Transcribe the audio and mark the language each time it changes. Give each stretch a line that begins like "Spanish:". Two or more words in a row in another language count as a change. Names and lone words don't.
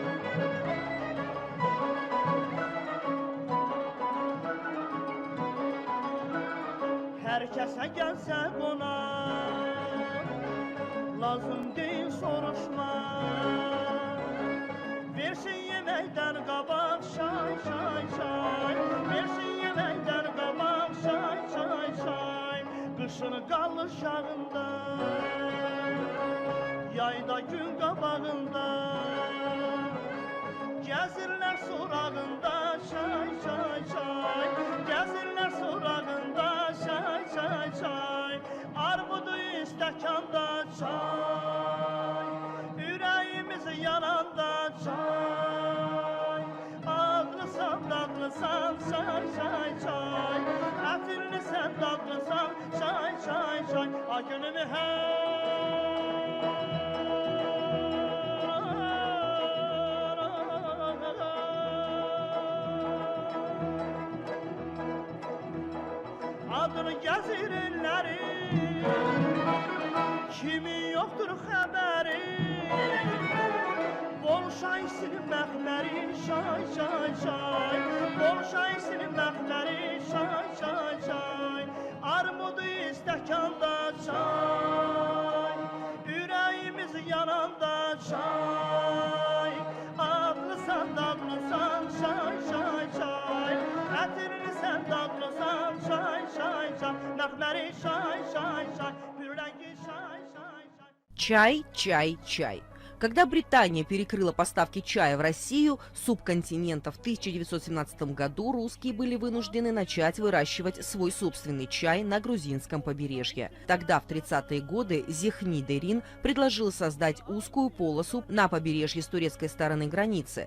Azerbaijani: Herkese gelse konak, lazım değil soruşma. Versin yemekten kabak, şay, şay, şay. Versin yemekten kabak, şay, şay, şay. Kışın kalır şağında, yayda gün kabağında. Gezirler sorağında, şay, şay, şay. Gezirler sorağında, şay, şay, şay. Armudu istekanda, çay. Yüreğimiz yananda, çay. Ağlısan, dadlısan, şay, şay, şay. Etirli sen dadlısan, şay, şay, şay. A günümü adını gəzirinləri, kimi yoxdur xəbəri. Bol şaysin məxməri, şay, şay, şay. Bol şaysin məxməri, şay, şay, şay. Armudu istəkanda, çay. Ürəyimiz yananda, çay. Adlısan, dadlısan, şay, şay, şay. Ətirli sən dadlısan, şay, şay, şay. Məxməri, şay, şay, şay. Pürrəngi, şay, şay, şay.
Russian: Чай, чай, чай. Когда Британия перекрыла поставки чая в Россию, субконтинента в 1917 году русские были вынуждены начать выращивать свой собственный чай на грузинском побережье. Тогда, в 30-е годы, Зихни Дерин предложил создать узкую полосу на побережье с турецкой стороны границы.